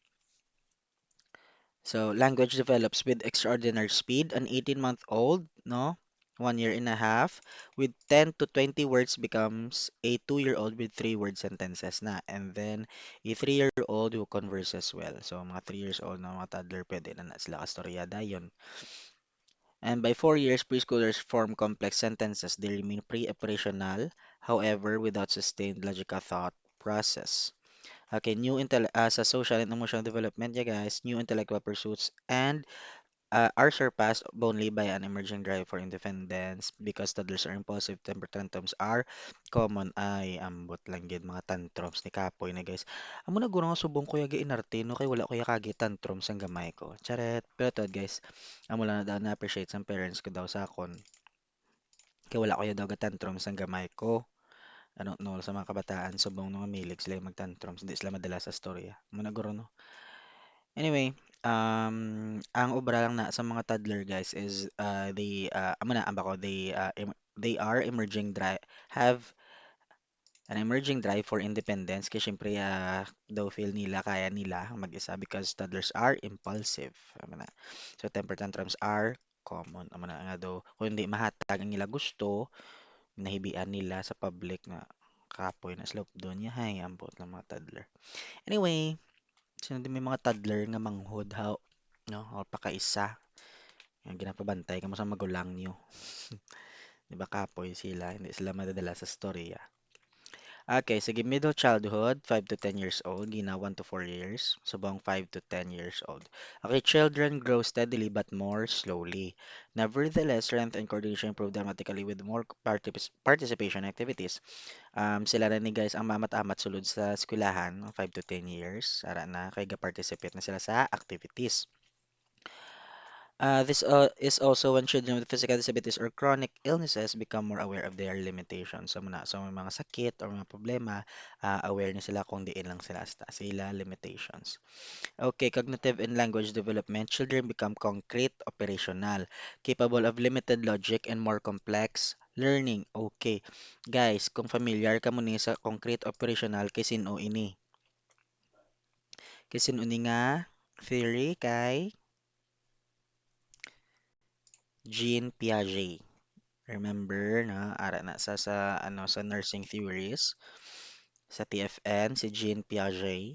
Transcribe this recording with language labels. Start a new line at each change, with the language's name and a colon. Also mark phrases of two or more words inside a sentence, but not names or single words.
English: So, language develops with extraordinary speed. An 18-month-old, no? 1 year and a half, with 10 to 20 words becomes a 2-year-old with 3 word sentences na. And then, a 3-year-old who converses well. So,
Hiligaynon: mga
English: 3 years old
Hiligaynon: na mga toddler, pwede na sila kastorya dayon.
English: And by 4 years, preschoolers form complex sentences. They remain pre-operational, however, without sustained logical thought process. Okay, sa social and emotional development, yeah guys, new intellectual pursuits and are surpassed only by an emerging drive for independence because toddlers are impulsive, temper tantrums are common.
Hiligaynon: Ay, ambot lang gid mga tantrums ni Kapoy na guys. Amo na guro nga subong ko yagi inarte no kay wala ko kagi tantrums ang gamay ko. Charet. Pero to guys, amo lang na daw na-appreciate sa parents ko daw sa akon. Kay wala ko daw ga tantrums ang gamay ko.
English: I don't know
Hiligaynon: sa mga kabataan subong mga milig sila yung mag-tantrums, hindi sila madala sa storya. Amo na guro no. Anyway, ang obra lang na sa mga toddler guys is amo na amba ko
English: they are emerging drive have an emerging drive for independence
Hiligaynon: kasi syempre daw feel nila kaya nila mag-isa
English: because toddlers are impulsive.
Hiligaynon: Amo na.
English: So temper tantrums are common.
Hiligaynon: Amo na nga daw kung hindi mahatag ang nila gusto, nahibian nila sa public na kapoy na slope doon niya hay ambot ng mga toddler. Anyway, sino din may mga toddler nga manghud how no o pakaisa nga ginapabantay kamo sa magulang niyo. Di ba kapoy sila, hindi sila madadala sa storya. Okay, sige,
English: middle childhood, 5 to 10 years old, gina 1 to 4 years, subong 5 to 10 years old. Okay, children grow steadily but more slowly. Nevertheless, strength and coordination improve dramatically with more participation activities.
Hiligaynon: Sila na ni guys ang mamat-amat sulod sa eskwelahan, 5 to 10 years, ara na, kay ga-participate na sila sa activities.
English: This is also when children with physical disabilities or chronic illnesses become more aware of their limitations.
Hiligaynon: So may mga sakit or mga problema, aware na sila kung diin lang sila limitations.
English: Okay, cognitive and language development. Children become concrete, operational, capable of limited logic and more complex Learning. Okay. Guys,
Hiligaynon: kung familiar ka mo ni sa
English: concrete operational
Hiligaynon: kay sino ini? Kay sino ni nga theory kay Jean Piaget. Remember na ara na sa ano sa
English: nursing theories
Hiligaynon: sa TFN si Jean Piaget.